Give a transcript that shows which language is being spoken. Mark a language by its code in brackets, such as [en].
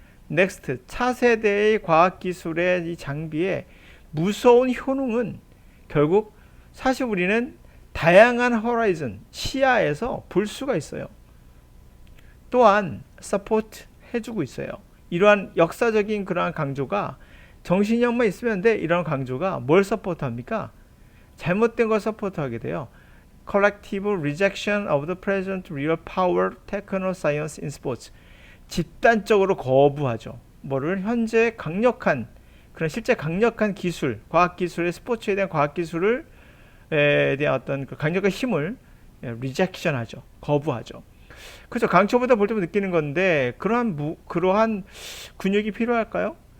[ko] Next, 차세대의 과학기술의 이 장비의 무서운 효능은 결국 사실 우리는 다양한 horizon, 시야에서 볼 수가 있어요. 또한 support 해주고 있어요. 이러한 역사적인 그러한 강조가 정신력만 있으면 돼. 이런 강조가 뭘 서포트합니까? 잘못된 걸 서포트하게 돼요. [en] Collective rejection of the present real power techno science in sports. [ko] 집단적으로 거부하죠. 뭐를 현재 강력한 그런 실제 강력한 기술, 과학 기술의 스포츠에 대한 과학 기술을 대한 어떤 그 강력한 힘을 rejection하죠. 거부하죠. 그렇죠. 강철보다 볼 때마다 느끼는 건데 그러한 근육이 필요할까요?